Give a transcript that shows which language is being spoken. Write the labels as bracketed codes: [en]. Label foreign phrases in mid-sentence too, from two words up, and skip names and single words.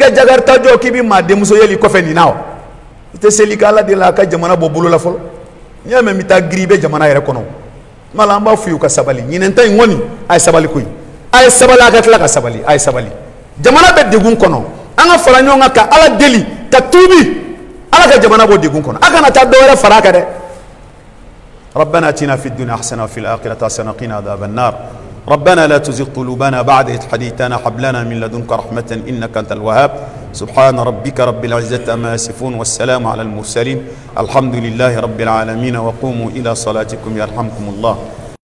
[bm] ka jakarta jɔ k'i bɛ maa denmuso yeli kɔfɛ nin na wa i tɛ seli k'ala de la a ka jamana bɔ bolo la fɔlɔ n'i y'a mɛn n bɛ taa giri i bɛ jamana yɛrɛ kɔnɔ kuma la an b'a f'u ye u ka sabali ɲinɛnta in kɔni a ye sabali koyi a ye sabali a ka tila ka sabali a ye sabali jamana bɛ degun kɔnɔ an ka fara ɲɔgɔn kan ka ala deli ka tuubi ala ka jamana bɔ degun kɔnɔ a kana taa dɔ wɛrɛ fara a kan dɛ [ar] ربنا اتنا في الدنيا حسنه وفي الاخره حسنه وقنا عذاب النار ربنا لا تزغ قلوبنا بعد إذ هديتنا هب لنا من لدنك رحمة إنك أنت الوهاب سبحان ربك رب العزة عما يصفون والسلام على المرسلين الحمد لله رب العالمين وقوموا إلى صلاتكم يرحمكم الله